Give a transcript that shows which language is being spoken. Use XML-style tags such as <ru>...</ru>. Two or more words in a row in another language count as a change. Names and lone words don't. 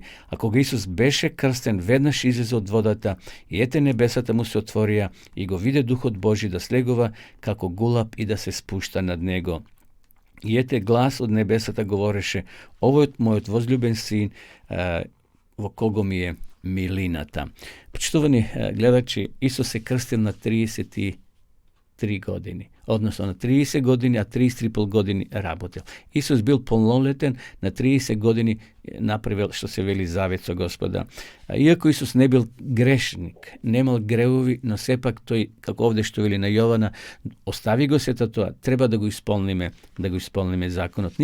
<mk>А кога Исус беше крстен, веднаш излезе од водата и ете небесата му се отворија и го виде Духот Божи да слегува како гулаб и да се спушта над него. И ете глас од небесата говореше: овој мојот возлюбен син, во кого ми е милината. Почитувани гледачи, Исус се крстил на 33 години. односно на 30 години, а 33,5 години работел. Исус бил полнолетен, на 30 години направил, што се вели, завет со Господа. Иако Исус не бил грешник, немал гревови, но сепак тој, како овде што вели на Јована, остави го сето тоа, треба да го исполниме законот.</mk>